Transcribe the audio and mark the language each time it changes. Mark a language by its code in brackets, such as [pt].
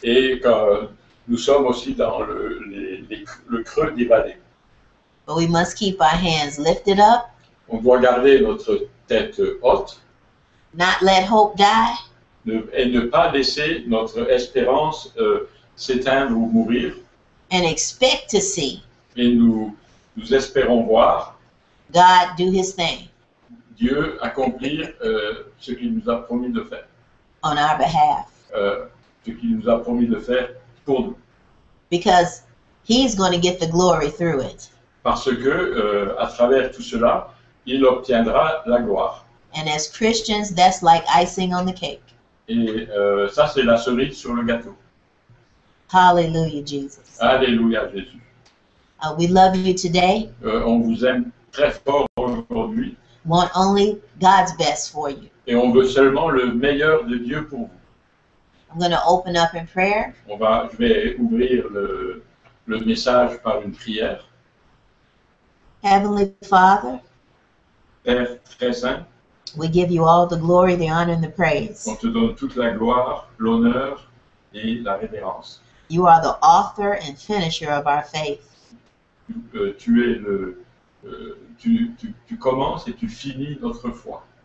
[fr] et quand nous sommes aussi dans le creux des vallées. [en] But we must keep our hands lifted up, [fr] On doit garder notre tête haute [en] not let hope die, [fr] et ne pas laisser notre espérance s'éteindre ou mourir. [en] and expect to see [fr] Et nous espérons voir [en] God do his thing [fr] Dieu accomplir ce qu'il nous a promis de faire. [en] on our behalf, [fr] Ce qu'il nous a promis de faire pour nous. [en] because he's going to get the glory through it. [fr] Parce que à travers tout cela, il obtiendra la gloire. [en] And as Christians, that's like icing on the cake. [fr] Et ça, c'est la cerise sur le gâteau. [en] Hallelujah, Jesus. [fr] Alléluia, Jésus. [en] We love you today. [fr] On vous aime très fort aujourd'hui [en] Want only God's best for you. [fr] et on veut seulement le meilleur de Dieu pour vous. [en] I'm going to open up in prayer. [fr] Je vais ouvrir le message par une prière. [en] Heavenly Father, [fr] Père très saint, [en] we give you all the glory, the honor, and the praise. [fr] on te donne toute la gloire, l'honneur et la révérence. [en] You are the author and finisher of our faith. [fr] Tu es tu commences et tu finis notre foi.